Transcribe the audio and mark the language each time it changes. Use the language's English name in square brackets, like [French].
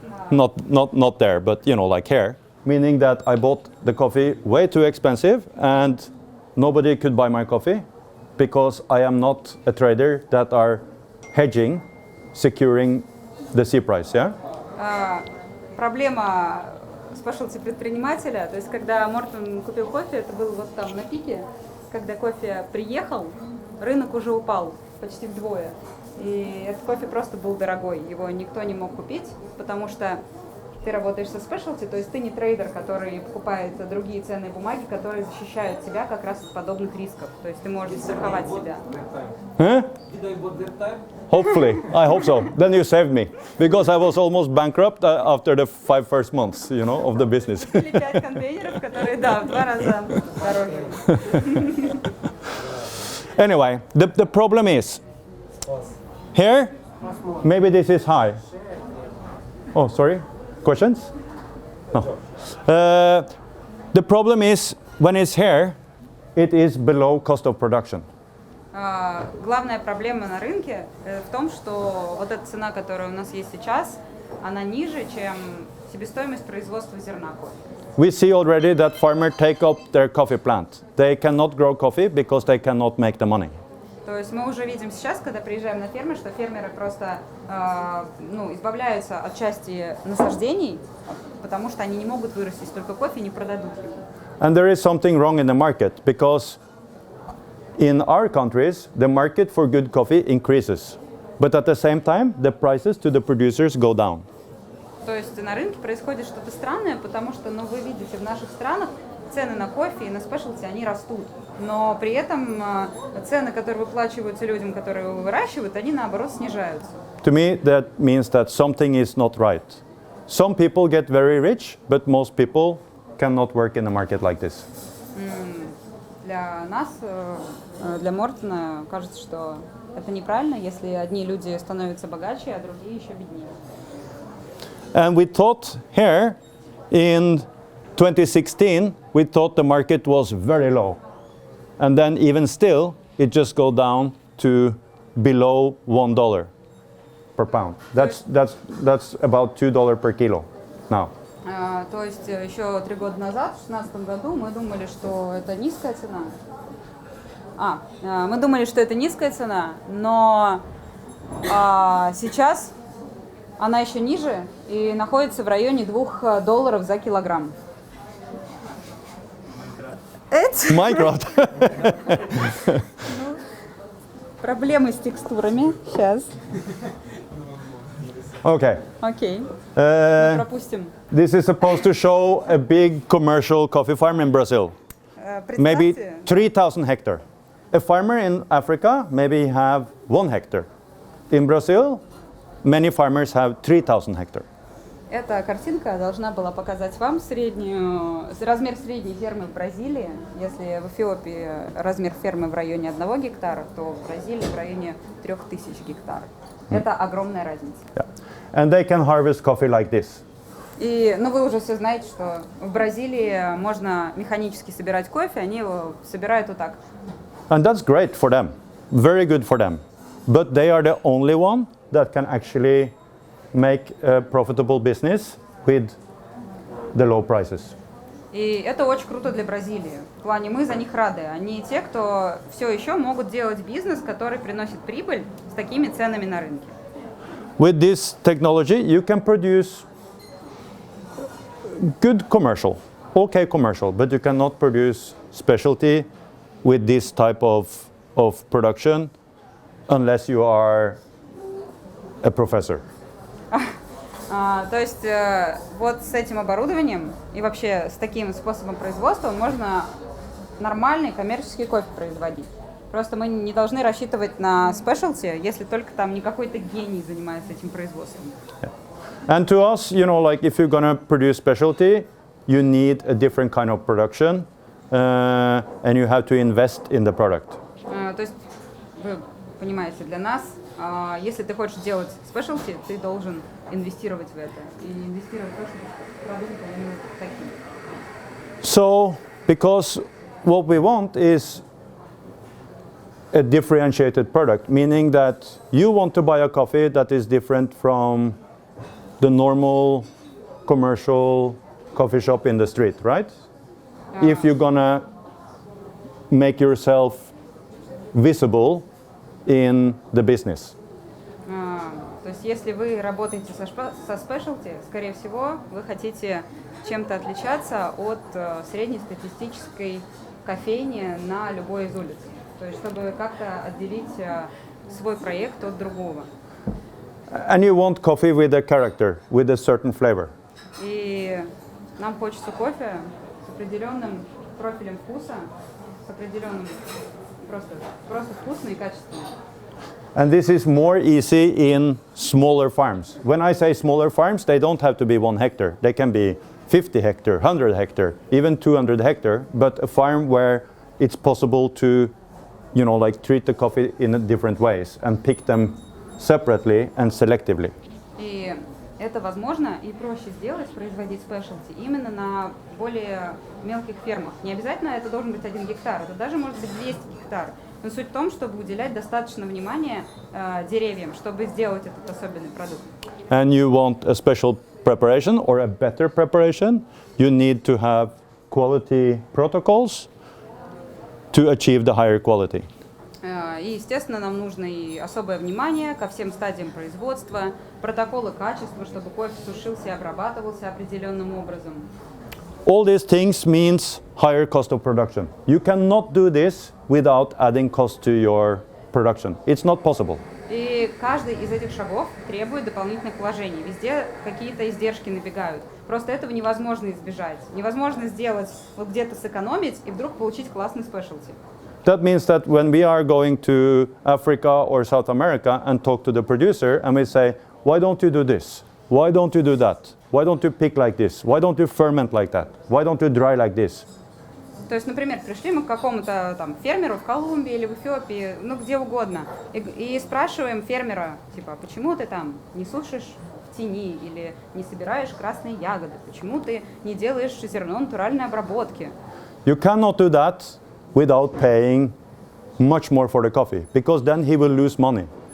[English] Not there, but like here. Meaning that I bought the coffee way too expensive and nobody could buy my coffee because I am not a trader that are hedging, securing the C price, yeah? [Russian] Проблема спешелти предпринимателя, то есть когда Мортен купил кофе, это было вот там на пике, когда кофе приехал, рынок уже упал почти вдвое. И этот кофе просто был дорогой, его никто не мог купить, потому что ты работаешь со спешелти, то есть ты не трейдер, который покупает другие ценные бумаги, которые защищают тебя как раз от подобных рисков. То есть ты можешь страховать себя. [English] Huh? Hopefully, I hope so. Then you saved me, because I was almost bankrupt after the 5 first months, of the business. [Russian] Или 5 контейнеров, которые, в 2 раза дороже. [English] Anyway, the problem is, here, maybe this is high. Oh, sorry. Questions? No. The problem is, when it's here, it is below cost of production. [Russian] Главная проблема на рынке в том, что вот эта цена, которая у нас есть сейчас, она ниже, чем себестоимость производства зерна кофе. [English] We see already that farmers take up their coffee plant. They cannot grow coffee because they cannot make the money. [Russian] То есть мы уже видим сейчас, когда приезжаем на фермы, что фермеры просто избавляются от части насаждений, потому что они не могут вырастить столько кофе и не продадут его. [English] And there is something wrong in the market, because in our countries, the market for good coffee increases. But at the same time, the prices to the producers go down. [Russian] То есть на рынке происходит что-то странное, потому что, вы видите, в наших странах цены на кофе и на спешелти, они растут. Но при этом цены, которые выплачиваются людям, которые его выращивают, они наоборот снижаются. [English] To me, that means that something is not right. Some people get very rich, but most people cannot work in a market like this. [Russian] Для нас, для Мортена, кажется, что это неправильно, если одни люди становятся богаче, а другие еще беднее. [English] And we thought here, in 2016, we thought the market was very low. And then even still, it just go down to below $1 per pound. That's about $2 per kilo now. [Russian] То есть еще 3 года назад, в 2016 году, мы думали, что это низкая цена. Мы думали, что это низкая цена, но сейчас она еще ниже и находится в районе $2 за килограмм. Minecraft. Проблемы с текстурами. Сейчас. [English] Okay. [Russian] Окей, пропустим. [English] This is supposed to show a big commercial coffee farm in Brazil. Maybe [Russian] Представьте, [English] 3,000 hectare. A farmer in Africa maybe have 1 hectare. In Brazil, many farmers have 3,000 hectare. [Russian] эта картинка должна была показать вам размер средней фермы в Бразилии. Если в Эфиопии размер фермы в районе 1 гектара, то в Бразилии в районе 3000 гектаров. Это огромная разница. [English] Yeah. And they can harvest coffee like this. [Russian] И, вы уже все знаете, что в Бразилии можно механически собирать кофе, они его собирают вот так. [English] And that's great for them. Very good for them. But they are the only one that can actually make a profitable business with the low prices. [Russian] И это очень круто для Бразилии. В плане мы за них рады. Они те, кто все еще могут делать бизнес, который приносит прибыль с такими ценами на рынке. [English] With this technology, you can produce good commercial, okay commercial, but you cannot produce specialty with this type of production unless you are a professor. [Russian] То есть вот с этим оборудованием и вообще с таким способом производства можно нормальный коммерческий кофе производить. Просто мы не должны рассчитывать на спешелти, если только там не какой-то гений занимается этим производством. [English] Yeah. And to us, like if you're gonna produce specialty, you need a different kind of production, and you have to invest in the product. [Russian] То есть вы понимаете, для нас, если ты хочешь делать спешелти, ты должен инвестировать в это. И инвестировать в то, чтобы продукт был именно таким. [English] So, because what we want is a differentiated product, meaning that you want to buy a coffee that is different from the normal commercial coffee shop in the street, right? If you're gonna make yourself visible in the business. [Russian] То есть если вы работаете со спешелти, скорее всего, вы хотите чем-то отличаться от среднестатистической кофейни на любой из улиц. То есть чтобы как-то отделить свой проект от другого. [English] And you want coffee with a character, with a certain flavor. [Russian] И нам хочется кофе с определенным профилем вкуса, с определенным просто вкусно и качественно. [English] And this is more easy in smaller farms. When I say smaller farms, they don't have to be 1 hectare. They can be 50 hectare, 100 hectare, even 200 hectare, but a farm where it's possible to, treat the coffee in different ways and pick them separately and selectively. [Russian] И это возможно и проще сделать, производить спешелти именно на более мелких фермах. Не обязательно это должен быть 1 гектар, это даже может быть 200 гектар. Но суть в том, чтобы уделять достаточно внимания деревьям, чтобы сделать этот особенный продукт. [English] And you want a special preparation or a better preparation, you need to have quality protocols to achieve the higher quality. [Russian] И, естественно, нам нужно и особое внимание ко всем стадиям производства, протоколы качества, чтобы кофе сушился и обрабатывался определенным образом. [English] All these things means higher cost of production. You cannot do this without adding cost to your production. It's not possible. [Russian] И каждый из этих шагов требует дополнительных вложений. Везде какие-то издержки набегают. Просто этого невозможно избежать. Невозможно сделать, где-то сэкономить и вдруг получить классный спешелти. [English] That means that when we are going to Africa or South America and talk to the producer and we say, why don't you do this? Why don't you do that? Why don't you pick like this? Why don't you ferment like that? Why don't you dry like this? [Russian] То есть, например, пришли мы к какому-то там фермеру в Колумбии или в Эфиопии, где угодно, и спрашиваем фермера, типа, почему ты там не сушишь в тени или не собираешь красные ягоды, почему ты не делаешь зерно натуральной обработки? [English] You cannot do that without paying much more for the coffee, because then he will lose money.